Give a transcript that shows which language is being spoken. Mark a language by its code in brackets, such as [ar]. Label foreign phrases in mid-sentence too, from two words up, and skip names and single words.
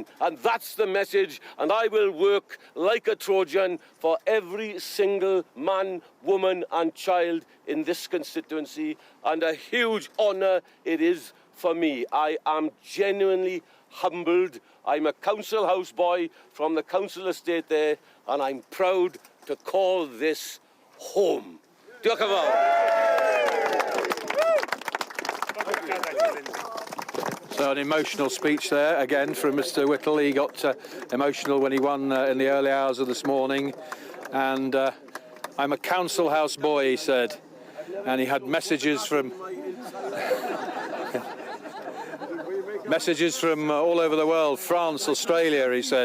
[en] And that's the message, and I will work like a Trojan for every single man, woman and child in this constituency, and a huge honour it is for me. I am genuinely humbled. I'm a council house boy from the council estate there, and I'm proud to call this home. [cy] Diolch yn fawr. [en] So an emotional speech there again from Mr. Whittle. He got emotional when he won in the early hours of this morning, and I'm a council house boy, he said, and he had messages from all over the world, France, Australia, he said.